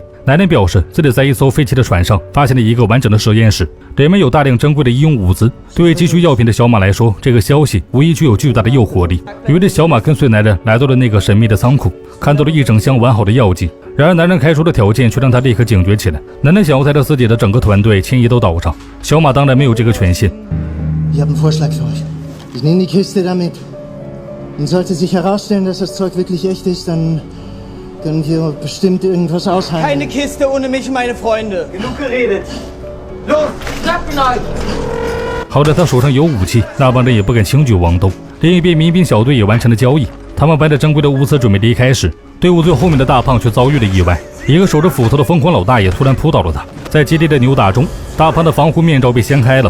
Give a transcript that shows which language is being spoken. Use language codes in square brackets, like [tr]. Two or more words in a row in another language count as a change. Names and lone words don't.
[zh] 男人表示自己在一艘废弃的船上发现了一个完整的实验室，里面有大量珍贵的医用物资。对于急需药品的小马来说，这个消息无疑具有巨大的诱惑力。于是小马跟随男人来到了那个神秘的仓库，看到了一整箱完好的药剂。然而男人开出的条件却让他立刻警觉起来。男人想要带着自己的整个团队迁移到岛上，小马当然没有这个权限。 [de] Ich habe einen Vorschlag für euch. Ich nehme die Kiste damit. Und sollte sich herausstellen, dass das Zeug wirklich echt ist, dann können wir bestimmt irgendwas aushandeln. Keine Kiste ohne mich und meine Freunde. Genug geredet. Los, klappen euch! [zh] 好在他手上有武器，那帮人也不敢轻举妄动。另一边，民兵小队也完成了交易。他们搬着珍贵的物资准备离开时，队伍最后面的大胖却遭遇了意外。一个守着斧头的疯狂老大爷突然扑倒了他，在激烈的扭打中，大胖的防护面罩被掀开了。